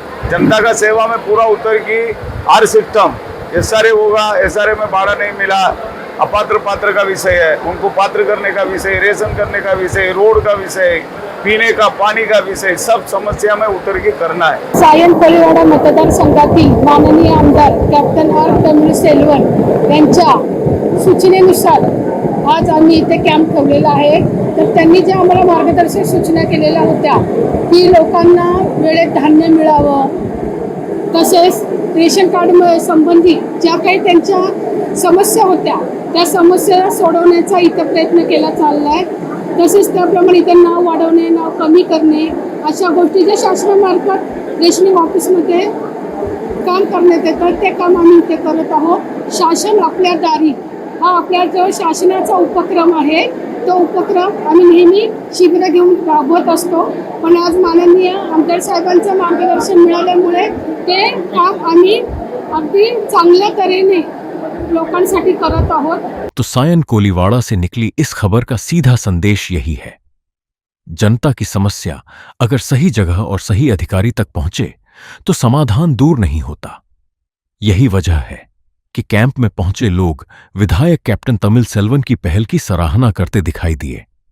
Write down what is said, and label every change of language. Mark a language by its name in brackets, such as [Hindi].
[Hindi] जनता का सेवा में पूरा उतर की हर सिस्टम, SRA होगा, SRA में भाड़ा नहीं मिला, अपात्र पात्र का विषय है, उनको पात्र करने का विषय, रेशन करने का विषय, रोड का विषय, पीने का पानी का विषय, सब समस्या में उतर के करना है। [Marathi] सायन कोलीवाडा मतदारसंघातील माननीय आमदार कॅप्टन आर तमिलसेल्वन यांच्या सूचनेनुसार आज आम्ही इथे कॅम्प ठेवलेला आहे। तर त्यांनी ज्या आम्हाला मार्गदर्शक सूचना केलेल्या होत्या की लोकांना वेळेत धान्य मिळावं, तसेच रेशन कार्ड संबंधित ज्या काही त्यांच्या समस्या होत्या त्या समस्या सोडवण्याचा इथं प्रयत्न केला चालला आहे। तसेच त्याप्रमाणे इथे नाव वाढवणे, नाव कमी करणे अशा गोष्टी ज्या शासनामार्फत रेशनिंग ऑफिसमध्ये काम करण्यात येतं ते काम आम्ही इथे करत आहोत। शासन आपल्या दारी हा आपल्या जो शासनाचा उपक्रम आहे, तो उपक्रम आम्ही नेहमी शिबिरं घेऊन राबवत असतो। पण आज माननीय आमदार साहेबांचं मार्गदर्शन मिळाल्यामुळे ते काम आम्ही अगदी चांगल्या तऱ्हेने लोकांसाठी करत आहोत। [Hindi] तो सायन कोलीवाड़ा से निकली इस खबर का सीधा संदेश यही है, जनता की समस्या अगर सही जगह और सही अधिकारी तक पहुंचे तो समाधान दूर नहीं होता। यही वजह है कि कैंप में पहुंचे लोग विधायक कैप्टन तमिलसेल्वन की पहल की सराहना करते दिखाई दिए।